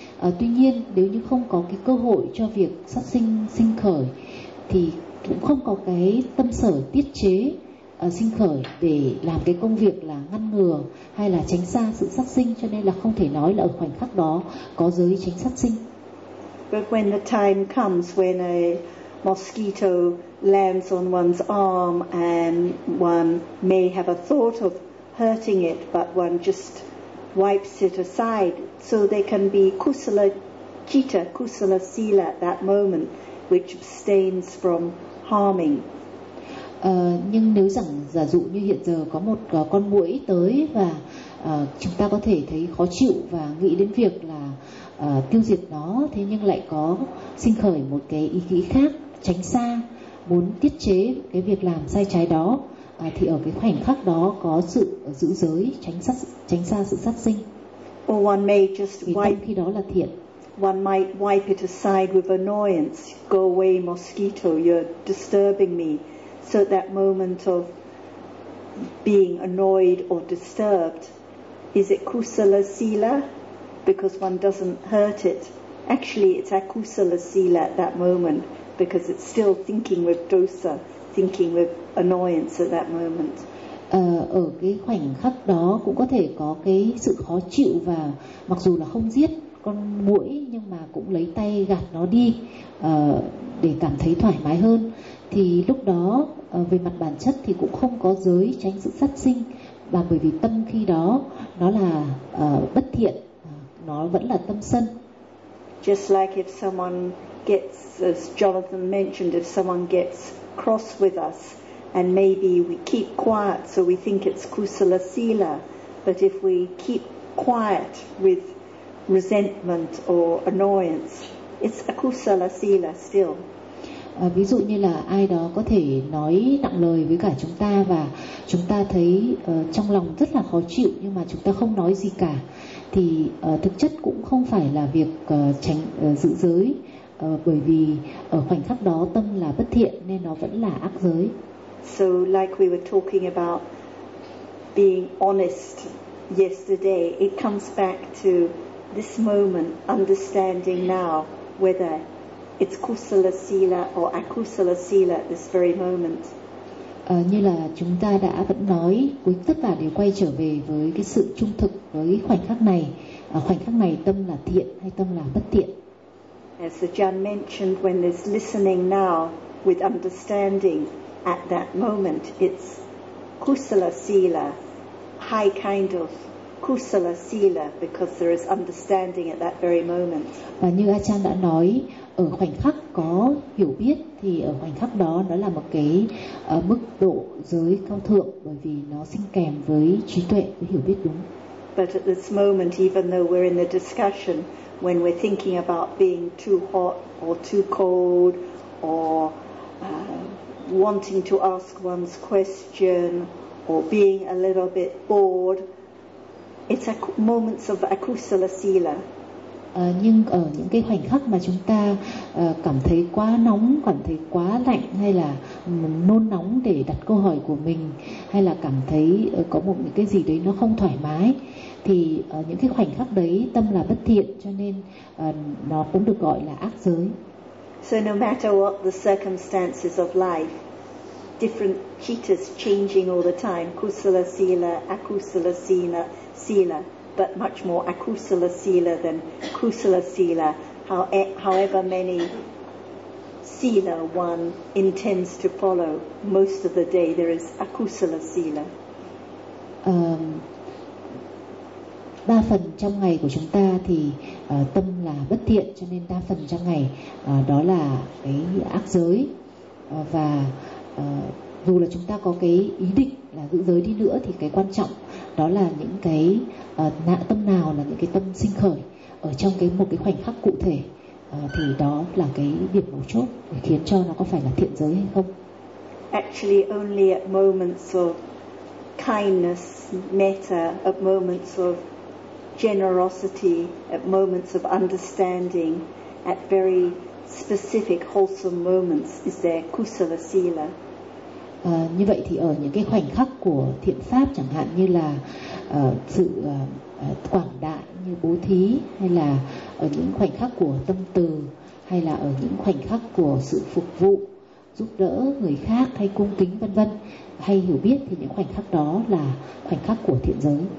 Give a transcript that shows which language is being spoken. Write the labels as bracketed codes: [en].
[vi] Tuy nhiên nếu như không có cái cơ hội cho việc sát sinh sinh khởi thì cũng không có cái tâm sở tiết chế sinh khởi để làm cái công việc là ngăn ngừa hay là tránh xa sự sát sinh, cho nên là không thể nói là ở khoảnh khắc đó có giới tránh sát sinh. [en] But when the time comes when a mosquito lands on one's arm and one may have a thought of hurting it, but one just wipes it aside, so there can be kusala citta, kusala sila at that moment, which abstains from harming. [vi] Nhưng nếu rằng giả dụ như hiện giờ có một con muỗi tới và chúng ta có thể thấy khó chịu và nghĩ đến việc là tiêu diệt nó, thế nhưng lại có sinh khởi một cái ý nghĩ khác, tránh xa, muốn tiết chế cái việc làm sai trái đó, thì ở cái khoảnh khắc đó có sự giữ giới, tránh xa sự sát sinh. [en] Or one may just wipe, [vi] thì khi đó là thiện. [en] One might wipe it aside with annoyance. Go away, mosquito, you're disturbing me. So at that moment of being annoyed or disturbed, is it kusala sila? Because one doesn't hurt it. Actually, it's akusala sila at that moment, because it's still thinking with dosa, thinking with annoyance at that moment. [vi] Ở cái khoảnh khắc đó cũng có thể có cái sự khó chịu, và mặc dù là không giết con muỗi nhưng mà cũng lấy tay gạt nó đi để cảm thấy thoải mái hơn. Thì lúc đó về mặt bản chất thì cũng không có giới tránh sự sát sinh, và bởi vì tâm khi đó nó là bất thiện, nó vẫn là tâm sân. [en] Just like if someone gets, as Jonathan mentioned, if someone gets cross with us and maybe we keep quiet so we think it's kusala sila, but if we keep quiet with resentment or annoyance, it's akusala sila still. [vi] Ví dụ như là ai đó có thể nói nặng lời với cả chúng ta và chúng ta thấy trong lòng rất là khó chịu nhưng mà chúng ta không nói gì cả, thì thực chất cũng không phải là việc tránh giữ giới, bởi vì ở khoảnh khắc đó tâm là bất thiện nên nó vẫn là ác giới. [en] So like we were talking about being honest yesterday, it comes back to this moment, understanding now whether it's kusala sila or akusala sila at this very moment. [vi] Như là chúng ta đã vẫn nói, cuối tất cả đều quay trở về với cái sự trung thực với khoảnh khắc này. Khoảnh khắc này tâm là thiện hay tâm là bất thiện. [en] As the John mentioned, when there's listening now with understanding at that moment, it's kusala sila, high kind of kusala sila, because there is understanding at that very moment. [vi] Và như Achan đã nói, ở khoảnh khắc có hiểu biết thì ở khoảnh khắc đó nó là một cái mức độ giới cao thượng, bởi vì nó sinh kèm với trí tuệ, với hiểu biết đúng. [en] But at this moment, even though we're in the discussion, when we're thinking about being too hot or too cold or wanting to ask one's question or being a little bit bored, it's a moments of akusala sila. [vi] Nhưng ở những cái khoảnh khắc mà chúng ta cảm thấy quá nóng, cảm thấy quá lạnh, hay là nôn nóng để đặt câu hỏi của mình, hay là cảm thấy có một những cái gì đấy nó không thoải mái, thì những cái khoảnh khắc đấy tâm là bất thiện, cho nên nó cũng được gọi là ác giới. [en] So no matter what the circumstances of life, different cittas changing all the time, kusala sila, akusala sila, sila, but much more akusala sila than kusala sila, however many sila one intends to follow, most of the day there is akusala sila. [vi] đa phần trong ngày của chúng ta thì tâm là bất thiện, cho nên đa phần trong ngày đó là cái ác giới. Và dù là chúng ta có cái ý định là giữ giới đi nữa thì cái quan trọng đó là những cái tâm nào là những cái tâm sinh khởi ở trong cái một cái khoảnh khắc cụ thể, thì đó là cái điểm mấu chốt để khiến cho nó có phải là thiện giới hay không. [en] Actually only at moments of kindness, metta, at moments of generosity, at moments of understanding, at very specific wholesome moments is there kusala sila. [vi] Như vậy thì ở những cái khoảnh khắc của thiện pháp, chẳng hạn như là sự quảng đại như bố thí, hay là ở những khoảnh khắc của tâm từ, hay là ở những khoảnh khắc của sự phục vụ, giúp đỡ người khác hay cung kính vân vân, hay hiểu biết, thì những khoảnh khắc đó là khoảnh khắc của thiện giới.